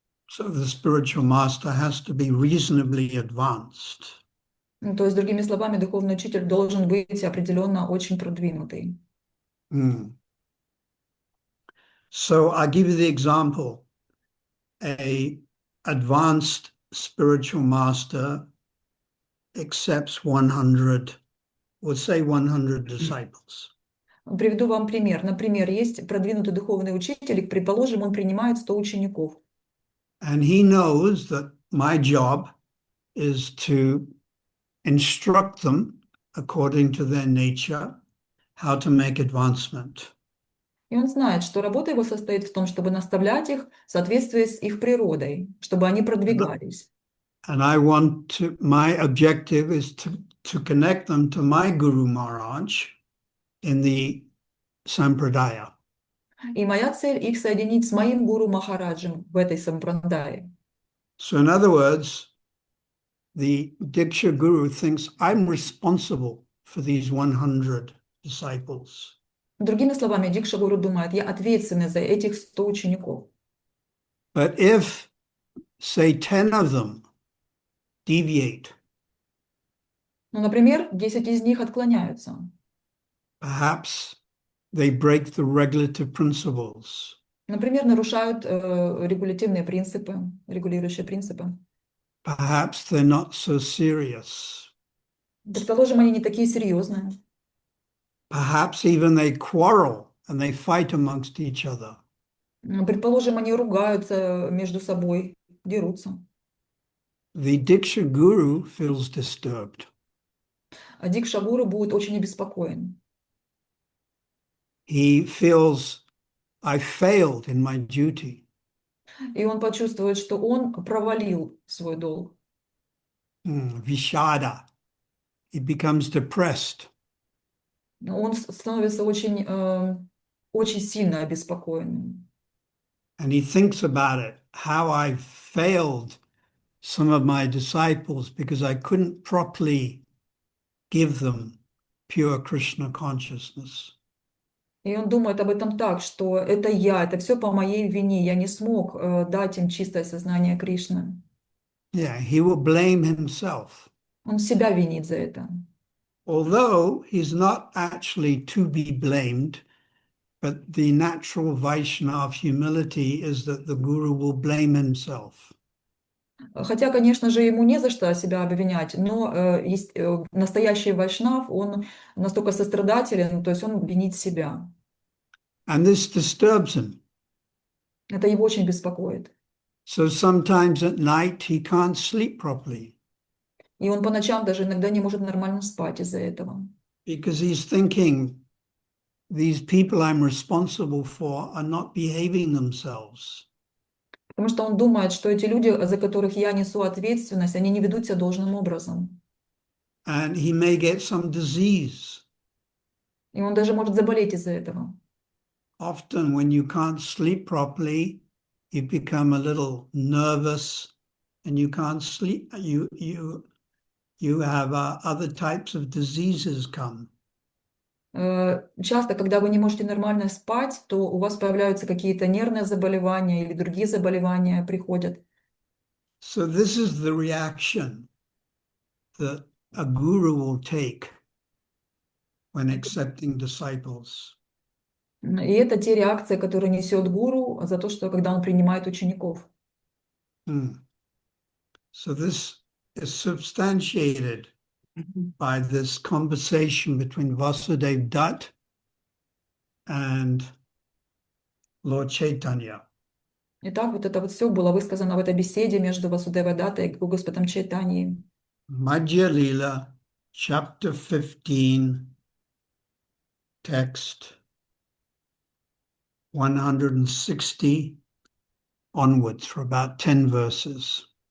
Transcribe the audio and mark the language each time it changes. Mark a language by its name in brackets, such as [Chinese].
[English] So the spiritual master has to be reasonably advanced. [Russian] Ну, то есть, другими словами, духовный учитель должен быть определенно очень продвинутый. [English] So I'll give you the example. A advanced spiritual master accepts 100, or say 100 disciples. [Russian] Приведу вам пример. Например, есть продвинутый духовный учитель, и, предположим, он принимает 100 учеников. [English] And he knows that my job is to instruct them according to their nature, how to make advancement. [Russian] И он знает, что работа его состоит в том, чтобы наставлять их в соответствии с их природой, чтобы они продвигались. [English] And my objective is to connect them to my Guru Maharaj in the Sampradaya. [Russian] И моя цель их соединить с моим гуру Махараджем в этой сампрадае. [English] So in other words, the Diksha Guru thinks I'm responsible for these 100 disciples. [Russian] Другими словами, Дикша Гуру думает, я ответственный за этих 100 учеников. [English] But if, say, 10 of them deviate, [Russian] Ну, например, 10 из них отклоняются. [English] perhaps they break the regulative principles. [Russian] Например, нарушают регулятивные принципы, регулирующие принципы. [English] Perhaps they're not so serious. [Russian] Предположим, они не такие серьезные. [English] Perhaps even they quarrel and they fight amongst each other. [Russian] Предположим, они ругаются между собой, дерутся. [English] The Diksha Guru feels disturbed. [Russian] А Дикша Гуру будет очень обеспокоен. [English] He feels, I failed in my duty. [Russian] И он почувствует, что он провалил свой долг. [English] Vishada. He becomes depressed. [Russian] Он становится очень сильно обеспокоенным. [English] And he thinks about it, how I failed some of my disciples because I couldn't properly give them pure Krishna consciousness. [Russian] И он думает об этом так, что это все по моей вине, я не смог дать им чистое сознание Кришны. [English] Yeah, he will blame himself. [Russian] Он себя винит за это. [English] Although he's not actually to be blamed, but the natural Vaishnav humility is that the Guru will blame himself. [Russian] Хотя, конечно же, ему не за что себя обвинять, но настоящий вайшнав, он настолько сострадателен, то есть он винит себя. [English] And this disturbs him. [Russian] Это его очень беспокоит. [English] So sometimes at night he can't sleep properly [Russian] И он по ночам даже иногда не может нормально спать из-за этого. [English] because he's thinking these people I'm responsible for are not behaving themselves. [Russian] Потому что он думает, что эти люди, за которых я несу ответственность, они не ведут себя должным образом. [English] And he may get some disease. [Russian] И он даже может заболеть из-за этого. [English] Often when you can't sleep properly, you become a little nervous and you can't sleep. You have other types of diseases come. [Russian] Часто, когда вы не можете нормально спать, то у вас появляются какие-то нервные заболевания или другие заболевания приходят. [English] So this is the reaction that a guru will take when accepting disciples. [Russian] И это те реакции, которые несет гуру за то, что когда он принимает учеников. [English] So this is substantiated by this conversation between Vasudev Dutt and Lord Chaitanya. [Russian] Итак, вот это вот все было высказано в этой беседе между Васудевой Даттой и Господом Чайтаньей. [English] Madhya Lila, chapter 15, text 160 onwards for about 10 verses.